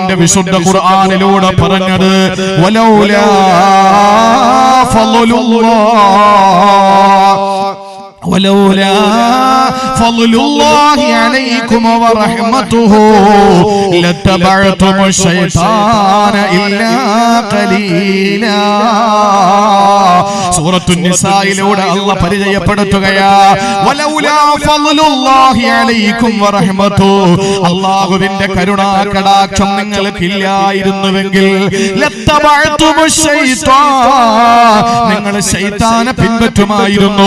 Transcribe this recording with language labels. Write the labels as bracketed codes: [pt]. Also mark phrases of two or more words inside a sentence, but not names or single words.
[ml] അല്ലാഹുവിന്റെ വിശുദ്ധ ഖുർആനിലൂടെ പറഞ്ഞത് [ar] വലൗലാ ولولا فضل الله عليكم ورحمته لاتبعتم الشيطان إلا قليلا. [ml] സൂറത്തു നിസായിലൂടെ അല്ലാഹ് പരിചയപ്പെടുത്തുകയാ [ar] ولولا فضل الله عليكم ورحمته, [ml] അല്ലാഹുവിന്റെ കരുണാ കടാക്ഷം നിങ്ങൾക്കില്ലായിരുന്നുവെങ്കിൽ [ar] لاتبعتم الشيطان, [ml] നിങ്ങൾ ശൈത്താനെ പിൻപറ്റുമായിരുന്നു.